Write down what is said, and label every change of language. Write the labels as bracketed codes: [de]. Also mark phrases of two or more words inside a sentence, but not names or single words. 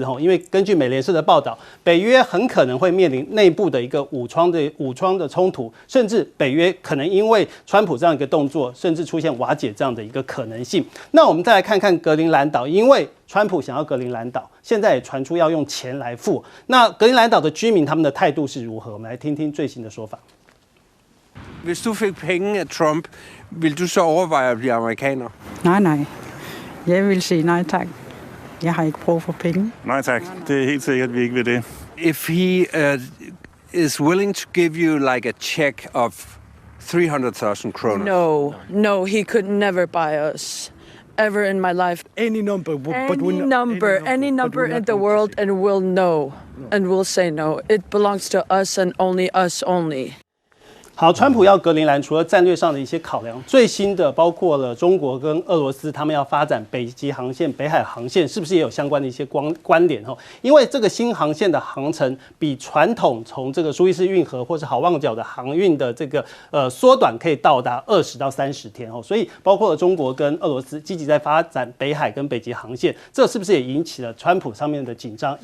[zh] 因为根据美联社的报道，北约很可能会面临内部的一个武装的冲突，甚至北约可能因为川普这样一个动作，甚至出现瓦解这样的一个可能性。那我们再来看看格陵兰岛，因为川普想要格陵兰岛，现在也传出要用钱来付。那格陵兰岛的居民他们的态度是如何？我们来听听最新的说法。 [da] Hvis du fik penge af Trump, vil du så overveje at blive amerikaner? Nej. Jeg vil sige nej tak. Jeg har ikke brug for penge. Nej tak. Det er helt sikkert, at vi ikke vil det. [en] If he is willing to give you like a check of 300,000 kroner. No, he could never buy us. Ever in my life. Any number. Any number in the world and we'll know. And we'll say no. It belongs to us and only us only. [zh] 好，川普要格陵兰，除了战略上的一些考量，最新的包括了中国跟俄罗斯，他们要发展北极航线、北海航线，是不是也有相关的一些关联？因为这个新航线的航程比传统从这个苏伊士运河或是好望角的航运的这个缩短，可以到达20到30天所以包括了中国跟俄罗斯积极在发展北海跟北极航线，这是不是也引起了川普上面的紧张？